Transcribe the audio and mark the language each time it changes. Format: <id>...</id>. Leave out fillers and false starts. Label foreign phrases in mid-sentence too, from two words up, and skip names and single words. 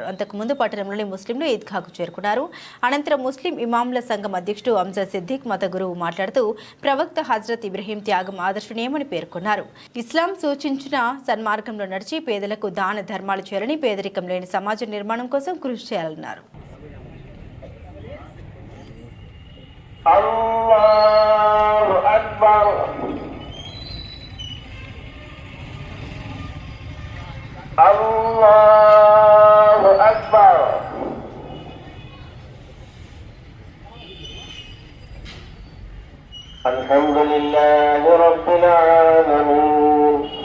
<te>అంతకుముందు పట్టణంలోని ముస్లింలు ఈద్గాకు చేరుకున్నారు. అనంతరం ముస్లిం ఇమాంల సంఘం అధ్యక్షుడు అంజద్ సిద్దిక్ మత గురువు మాట్లాడుతూ ప్రవక్త హజ్రత్ ఇబ్రహీం త్యాగం ఆదర్శనీయమని పేర్కొన్నారు. ఇస్లాం సూచించిన సన్మార్గంలో నడిచి పేదలకు దాన ధర్మాలు చేయాలని, పేదరికం లేని సమాజ నిర్మాణం కోసం కృషి చేయాలన్నారు.</te> <ar>الله أكبر الله أكبر الحمد لله رب العالمين</ar>